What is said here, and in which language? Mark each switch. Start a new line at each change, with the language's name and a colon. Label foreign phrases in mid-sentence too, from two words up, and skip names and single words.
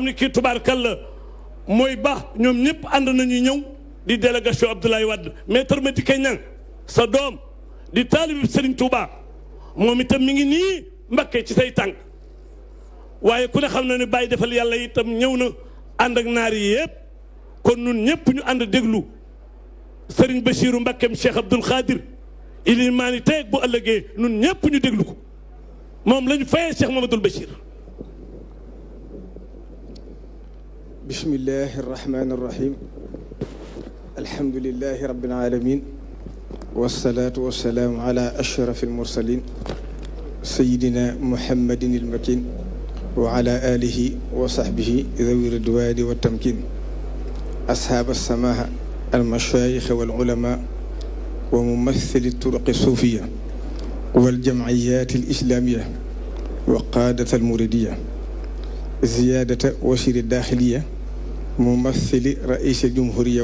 Wolof: ne kii tubaarkalla mooy ba ñoom ñëpp ànd nañu ñëw di délégation Abdoulaye Wade maître Madické Niang sa doom di taalibe Serigne Touba moom itam mi ngi nii Mbakke ci say tànk waaye ku ne xam na ne bàyyi defal yàlla itam ñëw na ànd ak naar yi yëpp kon nun ñëpp ñu ànd déglu Serigne Bachirou Mbakkeem Cheikh Abdoul Khadir ilimaani tey bu ëllëgee nun ñëpp ñu déglu ko moom la ñu fayee Cheikh Mamadou Bachir.
Arabic: بسم الله الرحمن الرحيم الحمد لله رب العالمين والصلاة والسلام على أشرف المرسلين سيدنا محمد المكين وعلى آله وصحبه ذوي الرضوان والتمكين أصحاب السماحة المشايخ والعلماء وممثل الطرق الصوفية والجمعيات الإسلامية وقادة المريدية زيادة وزير الداخلية ممثل رئيس الجمهورية